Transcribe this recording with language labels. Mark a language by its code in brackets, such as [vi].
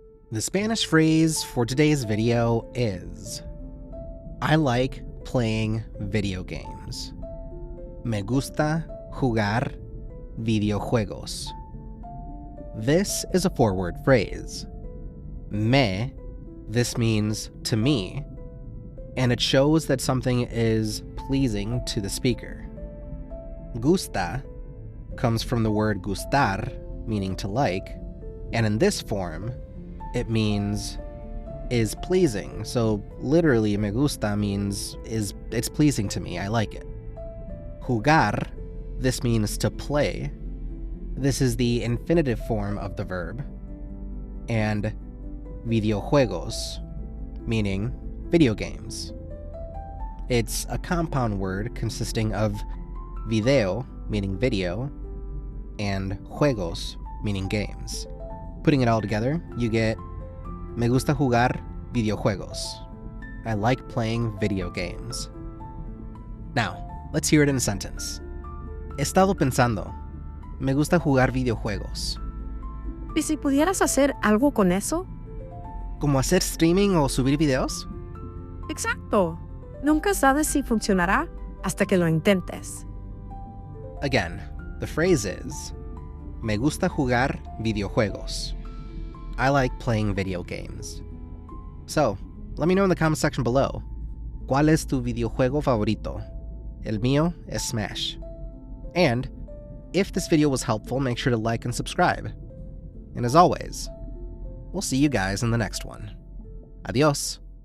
[en] The Spanish phrase for today's video is I like playing video games. [es] Me gusta jugar videojuegos. [en] This is a four-word phrase. Me, this means to me, and it shows that something is pleasing to the speaker. Gusta comes from the word gustar, meaning to like, and in this form, it means is pleasing. So literally, me gusta means it's pleasing to me, I like it. Jugar, this means to play. This is the infinitive form of the verb. And videojuegos, meaning video games. It's a compound word consisting of video, meaning video, and juegos, meaning games. Putting it all together, you get [es] me gusta jugar videojuegos. [en] I like playing video games. Now, let's hear it in a sentence. [es] He estado pensando. Me gusta jugar videojuegos. ¿Y si pudieras hacer algo con eso? ¿Como hacer streaming o subir videos? Exacto. Nunca sabes si funcionará hasta que lo intentes. [en] Again, the phrase is [es] me gusta jugar videojuegos. [en] I like playing video games. So, let me know in the comment section below. [es] ¿Cuál es tu videojuego favorito? El mío es Smash. [en] And, if this video was helpful, make sure to like and subscribe. And as always, we'll see you guys in the next one. Adios.